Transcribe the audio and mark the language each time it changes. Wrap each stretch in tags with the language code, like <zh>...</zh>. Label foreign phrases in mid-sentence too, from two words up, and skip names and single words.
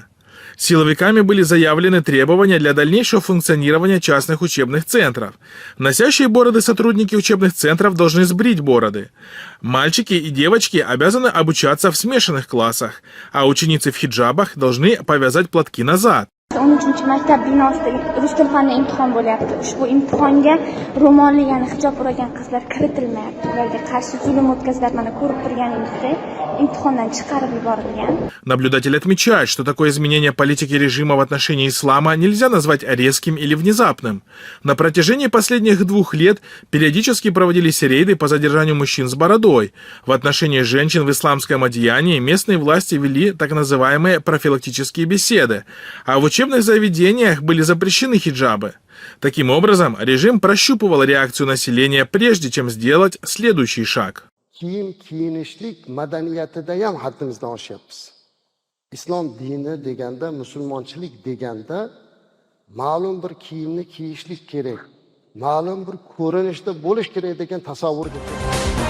<ru>Силовиками были заявлены требования для дальнейшего функционирования частных учебных центров. Носящие бороды сотрудники учебных центров должны сбрить бороды. Мальчики и девочки обязаны обучаться в смешанных классах, а ученицы в хиджабах должны повязать платки назад.</ru> <uz>13 maktab binosida rus tili fani imtihon bo'lyapti. Ushbu imtihonga ro'molli, ya'ni hijob o'ragan qizlar kiritilmayapti. Ularga qarshi zulm o'tkaziladi. Mana ko'rib turganingizdek, imtihondan chiqarib yuborilgan.</uz> <ru>Наблюдатель отмечает, что такое изменение политики режима в отношении ислама нельзя назвать резким или внезапным. На протяжении последних 2 лет периодически проводились рейды по задержанию мужчин с бородой. В отношении женщин в исламском одеянии местные власти вели так называемые профилактические беседы, а в учебных заведениях были запрещены хиджабы. Таким образом, режим прощупывал реакцию населения, прежде чем сделать следующий шаг.</ru> <uz>Kiyim kiyinishlik madaniyatida ham haddimizdan oshyapmiz. Islom dini deganda, musulmonchilik deganda ma'lum bir kiyimni kiyishlik kerak, ma'lum bir ko'rinishda bo'lish kerak degan tasavvur.</uz>